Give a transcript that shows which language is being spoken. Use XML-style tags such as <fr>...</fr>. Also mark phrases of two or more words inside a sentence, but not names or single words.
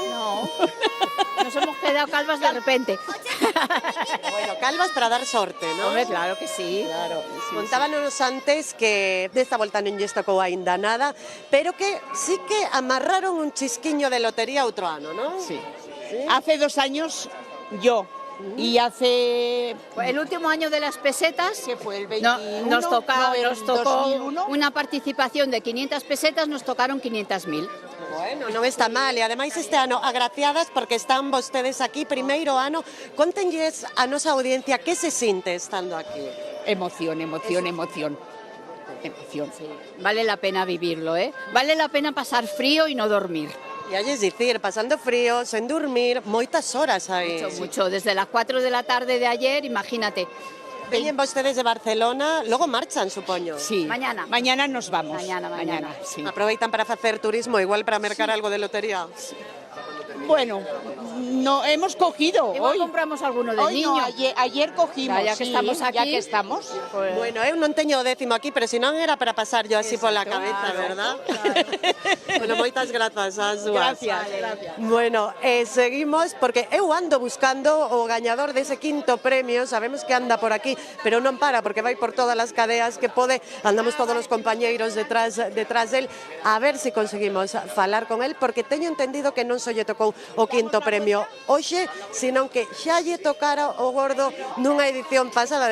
<es>No, nos hemos quedado calvas de repente.</es> <gl>Bueno, calvas para dar sorte, non?</gl> <es>Hombre, claro que sí. Claro.</es> <gl>Contábanos antes que desta volta non lles tocou aínda nada, pero que sí que amarraron un chisquiño de lotería outro ano, non?</gl> <es>Sí. Hace 2 años yo y hace el último año de las pesetas, que fue el 21, nos tocó 2001. Una participación de 500 pesetas, nos tocaron 500.000.</es> <gl>Bueno, non está mal, e ademais este ano agraciadas porque están vostedes aquí, primeiro ano. Contenlles a nosa audiencia que se sinte estando aquí.</gl> <es>Emoción. Sí. Vale la pena vivirlo, ¿eh? Vale la pena pasar frío y no dormir.</es> <gl>E halles dicir, pasando frío, sen dormir, moitas horas aí.</gl> <es>Mucho. Desde las 4 de la tarde de ayer, imagínate.</es> <gl>Veñen vostedes de Barcelona, logo marchan, supoño.</gl> <es>Sí. Mañana nos vamos. Mañana. Sí.</es> <gl>Aproveitan para facer turismo, igual para mercar algo de lotería.</gl> <es>Bueno, no hemos cogido. Igual hoy compramos alguno de niño. No, ayer cogimos. Ya que estamos aquí. Ya que estamos. Pues...</es> <gl>Bueno, eu non teño o décimo aquí, pero se non era para pasar yo así pola cabeza, verdad?</gl> <es>Claro.</es> <gl>Bueno, moitas grazas ás dúas.</gl> <es>Gracias.</es> <gl>Bueno, seguimos, porque eu ando buscando o gañador dese quinto premio, sabemos que anda por aquí, pero non para, porque vai por todas as cadeas que pode, andamos todos os compañeiros detrás del, a ver se conseguimos falar con el, porque teño entendido que non só lle tocou o quinto premio hoxe, senón que xa lle tocara o gordo nunha edición pasada.</gl>